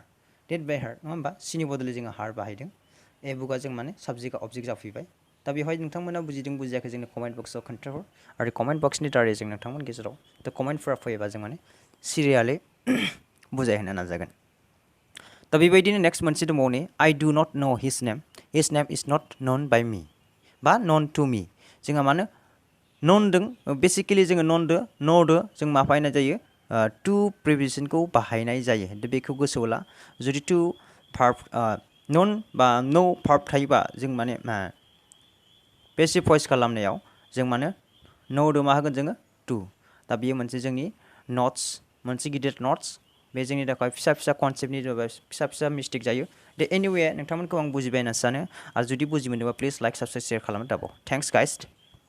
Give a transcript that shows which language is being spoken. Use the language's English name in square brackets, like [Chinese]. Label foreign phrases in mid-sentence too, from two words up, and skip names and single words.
[Bodo] नङा होमबा सिनि बदलै जोङो हार बाहायदों [English] a book-आ [Bodo] जों माने साबजेक्टआ अबजेक्ट जाफैबाय दा बेवहाय नोंथांमोना बुजिदों बुजियाखै जोंनो [English] comment box-आव [Bodo] खोन्थाहर आरो [English] comment box-नि [Bodo] दारै जों नोंथांमोन गेजेराव दा कमेन्टफोरा फैयोबा जों माने सिरियालै बुजायहोनो नाजागोन दा बेबायदिनो नेक्स्ट मोनसे दंबावो नै [English] I do not know his name is not known by me [Bodo] बा [English] known to me [Bodo] जोंहा मानो ननदों बेसिकेलि जोङो न'दो जों मा बाहायनाय जायो [English] to preposition-खौ [Bodo] बाहायनाय जायो दा बेखौ गोसोआव ला जुदि [English] to verb known [Bodo] बा [English] know verb [Bodo] थायोबा जों माने [English] passive voice [Bodo] खालामनायाव जों माने न'दो मा होगोन जोङो टु दा बेयो मोनसे जोंनि मोनसे गिदिर नट्स बे जोंनि थाखाय फिसा कनसेप्टनि फिसा मिस्टेक जायो दे एनिवे नोंथांमोनखौ आं बुजिबाय होनना सानो आरो जुदि बुजि मोनदोंबा [English] please like subscribe share [Bodo] खालामनो दाबाव [English] thanks guys